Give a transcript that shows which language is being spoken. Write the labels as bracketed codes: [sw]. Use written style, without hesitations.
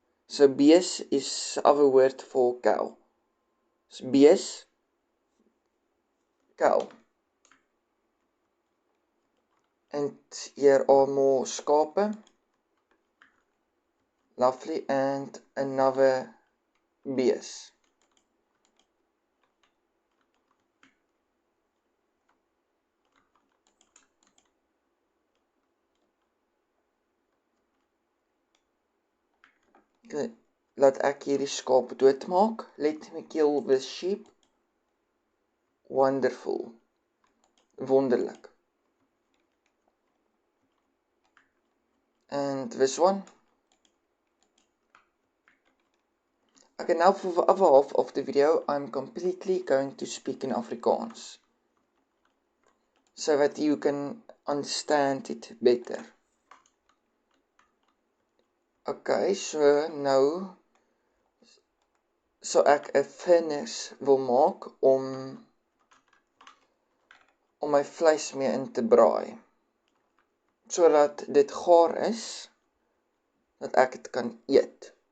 [en] So bees is other word for cow. So bees cow. And here are more skape. Lovely, and another bees. [af] Okay, laat ek hierdie skaap doodmaak. [en] Let me kill this sheep. Wonderful. [af] Wonderlik. [en] And this one. Okay, now for the other half of the video, I'm completely going to speak in Afrikaans, so that you can understand it better. [af] Okay, so nou, so ek 'n furnace wil maak om my vleis mee in te braai, sodat dit gaar is, dat ek dit kan eet.